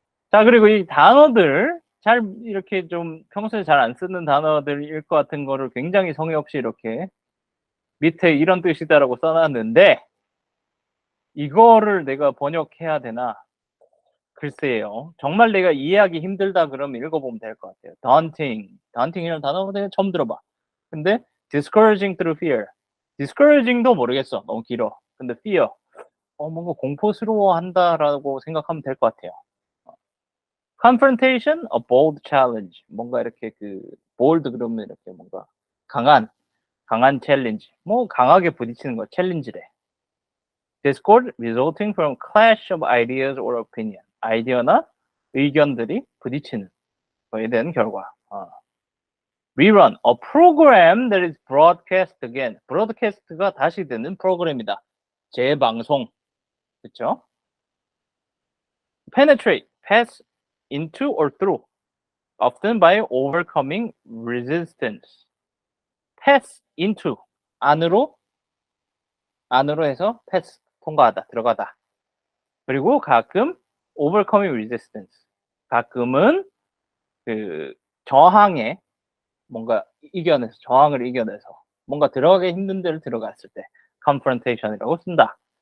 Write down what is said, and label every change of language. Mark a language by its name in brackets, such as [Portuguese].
[Korean] 자, 그리고 이 단어들 잘 이렇게 좀 평소에 잘 안 쓰는 단어들일 것 같은 거를 굉장히 성의 없이 이렇게 밑에 이런 뜻이다라고 써놨는데 이거를 내가 번역해야 되나? 글쎄요. 정말 내가 이해하기 힘들다 그러면 읽어보면 될 것 같아요. daunting이라는 단어 내가 처음 들어봐. 근데 [English] discouraging through fear. [Korean] discouraging도 모르겠어. 너무 길어. 근데 fear. 뭔가 공포스러워한다라고 생각하면 될 것 같아요. [English] confrontation, a bold challenge. [Korean] 뭔가 이렇게 bold 그러면 이렇게 뭔가 강한 챌린지. 뭐 강하게 부딪히는 거 챌린지래. [English] discord resulting from clash of ideas or opinion. [Korean] 아이디어나 의견들이 부딪히는 거에 대한 결과. [English] rerun, a program that is broadcast again. [Korean] broadcast가 다시 되는 프로그램이다. 재방송. 그렇죠? [English] penetrate, pass into or through. often by overcoming resistance. pass into, [Korean] 안으로 해서 pass, 통과하다, 들어가다. 그리고 가끔 [English] overcoming resistance. [Korean] 가끔은 저항에 뭔가 저항을 이겨내서 뭔가 들어가기 힘든 데를 들어갔을 때 confrontation이라고 쓴다.